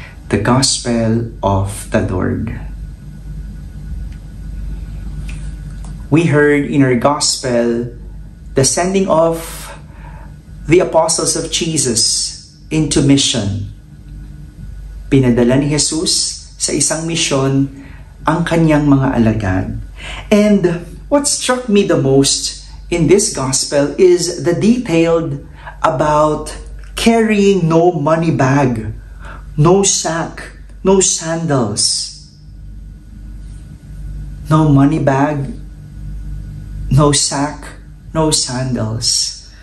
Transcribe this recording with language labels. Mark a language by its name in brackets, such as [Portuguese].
[English] The Gospel of the Lord. We heard in our Gospel the sending of the apostles of Jesus into mission. [Filipino] Pinadala ni Jesus sa isang misyon ang kanyang mga alagad. [English] And what struck me the most in this Gospel is the detailed about carrying no money bag, no sack, no sandals. No money bag, no sack, no sandals.